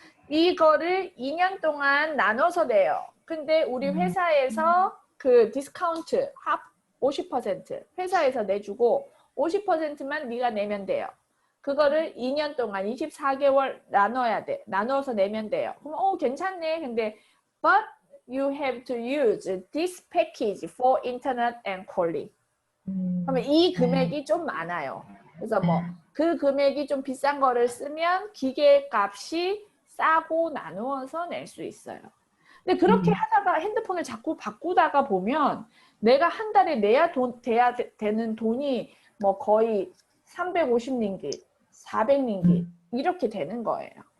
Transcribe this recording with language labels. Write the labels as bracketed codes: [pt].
[ko] 이거를 2년 동안 나눠서 내요. 근데 우리 회사에서 그 디스카운트 합 50% 회사에서 내주고 50%만 네가 내면 돼요. 그거를 2년 동안 24개월 나눠야 돼. 나눠서 내면 돼요. 그럼 괜찮네. 근데 [en] but you have to use this package for internet and calling. [ko] 그러면 이 금액이 좀 많아요. 그래서 뭐 그 금액이 좀 비싼 거를 쓰면 기계 값이 싸고 나누어서 낼 수 있어요. 근데 그렇게 하다가 핸드폰을 자꾸 바꾸다가 보면 내가 한 달에 내야 돼야 되는 돈이 뭐 거의 350링깃, 400링깃 이렇게 되는 거예요.